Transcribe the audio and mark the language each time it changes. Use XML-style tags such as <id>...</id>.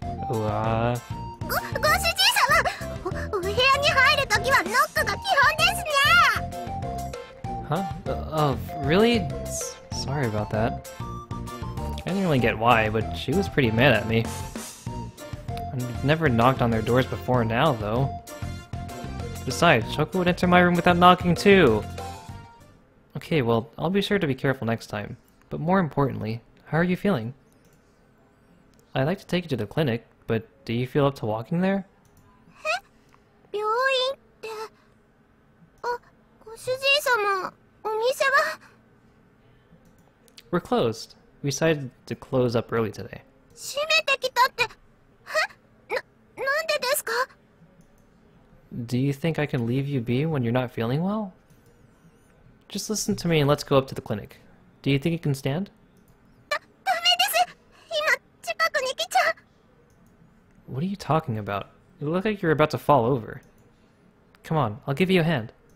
<ja>ご主人様、お部屋に入るときはノックが基本ですね。</ja> <en>Huh? Oh, really? Sorry about that. I didn't really get why, but she was pretty mad at me. I've never knocked on their doors before now, though. Besides, Choco would enter my room without knocking, too. Okay, well, I'll be sure to be careful next time. But more importantly, how are you feeling? I'd like to take you to the clinic, but do you feel up to walking there?</en> <ja>病院って、ご主人様、お店は</ja> <en>We're closed. We decided to close up early today.</en> <ja>閉めてきたって、なんでですか?</ja> <en>Do you think I can leave you be when you're not feeling well? Just listen to me and let's go up to the clinic. Do you think you can stand?</en> <ja>ダメです。今、近くに来ちゃう。</ja> <en>What are you talking about? You look like you're about to fall over. Come on, I'll give you a hand.</en>